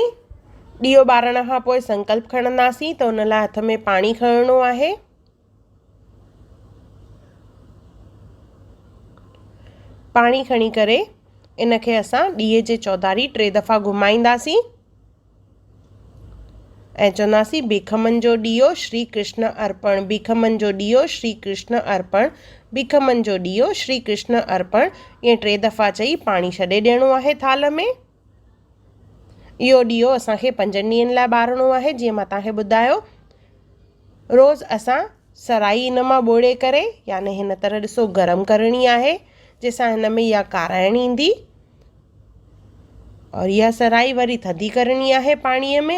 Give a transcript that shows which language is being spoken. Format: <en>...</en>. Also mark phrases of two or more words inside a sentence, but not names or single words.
<sd>ॾीओ ॿारण खां पोइ संकल्प खणंदासीं त उन लाइ हथ में पाणी खणणो आहे। पाणी खणी करे इनखे असां ॾीए जे चौधारी 3 दफ़ा घुमाईंदासीं ऐं चवंदासीं भीखमनि जो ॾीओ श्री कृष्ण अर्पण, भीखमनि जो ॾीओ श्री कृष्ण अर्पण, भीखमनि जो ॾीओ श्री कृष्ण अर्पण। ईअं 3 दफ़ा चई पाणी छॾे ॾियणो आहे थाल में। इहो ॾीओ असांखे 5 ॾींहंनि लाइ ॿारिणो आहे। जीअं मां तव्हांखे ॿुधायो, रोज़ु असां सराई इन मां ॿोड़े करे याने हिन तरह ॾिसो गरम करणी आहे जंहिंसां हिन में इहा काराइण ईंदी और इहा सराई वरी थधी करणी आहे पाणीअ में।</sd>